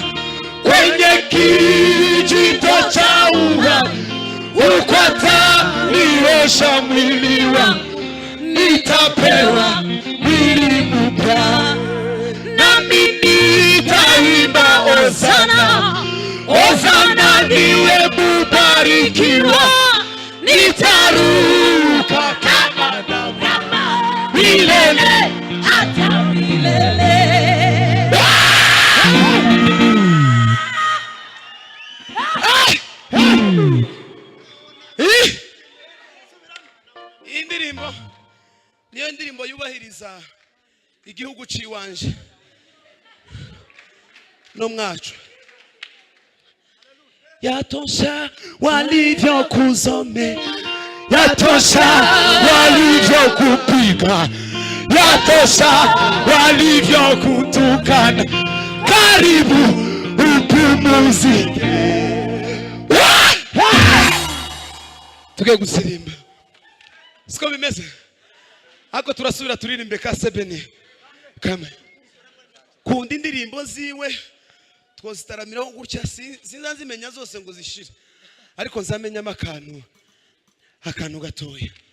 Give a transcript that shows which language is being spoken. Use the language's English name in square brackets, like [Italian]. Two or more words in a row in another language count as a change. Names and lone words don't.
[Swahili] kwenye kijito cha uhai, huko ataniosha mwili wangu, nitapewa mwili mpya, nami nitaimba hosana, hosana, niwe mubarikiwa, nitaruka kama ndama milele hata milele. [Rundi] Indirimbo niyo ndirimbo yubahiriza igihugu ciwanje no mwacu. [Swahili] Yatosha walivyokuzomea, yatosha walivyokupiga, yatosha walivyokutukana, karibu upumzike. [Rundi] Tuge gusirimba siko bimeze, ako turasubira turirimbe ka sebene kame kundi indirimbo ziwe twozitaramiraho gutya, sinzazimenya zose ngo zishire, ariko nzamenyamo akantu gatoya.